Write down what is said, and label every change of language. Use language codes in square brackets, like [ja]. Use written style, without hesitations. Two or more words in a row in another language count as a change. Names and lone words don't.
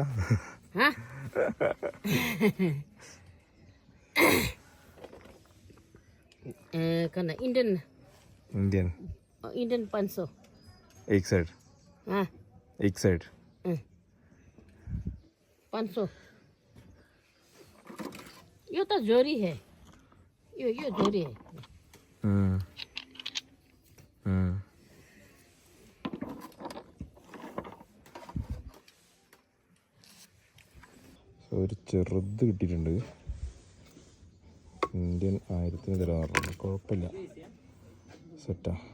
[hi] हाँ करना इंडियन इंडियन 500. एक साइड. हाँ एक साइड 500. ये तो जोरी है, ये जोरी है. [ml] ഒരു ചെറുത് കിട്ടിയിട്ടുണ്ട്. ഇന്ത്യൻ 1000 തരാൻ പറഞ്ഞു. കുഴപ്പമില്ല, സെറ്റാ.